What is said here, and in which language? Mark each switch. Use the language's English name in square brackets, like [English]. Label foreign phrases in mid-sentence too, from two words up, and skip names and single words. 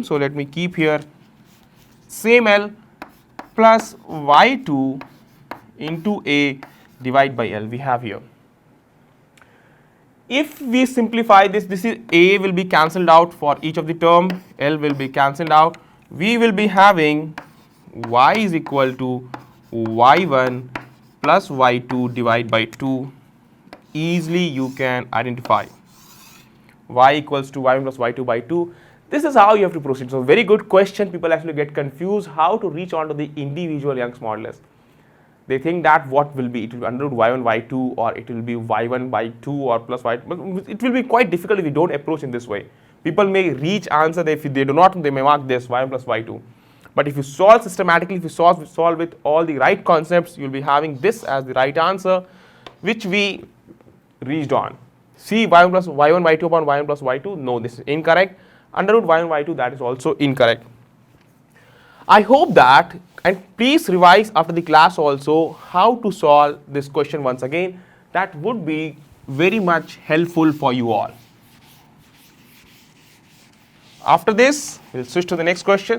[English] So let me keep here same L plus y2 into a divided by L we have here. If we simplify this, this is a will be cancelled out for each of the term, L will be cancelled out. We will be having y is equal to y1 plus y2 divided by 2. Easily you can identify y equals to y1 plus y2 by 2. This is how you have to proceed. So very good question. People actually get confused how to reach on to the individual Young's modulus. They think that what will be, it will be under root y1 y2, or it will be y1 by 2 or plus y, but it will be quite difficult if we don't approach in this way. People may reach answer, if they do not, they may mark this y1 plus y2. But if you solve systematically, if you solve with all the right concepts, you will be having this as the right answer, which we reached on. See, y1 plus y1 y2 upon y1 plus y2, no, this is incorrect. Under root y1 y2, that is also incorrect. I hope that, and please revise after the class also how to solve this question once again. That would be very much helpful for you all. After this, we'll switch to the next question.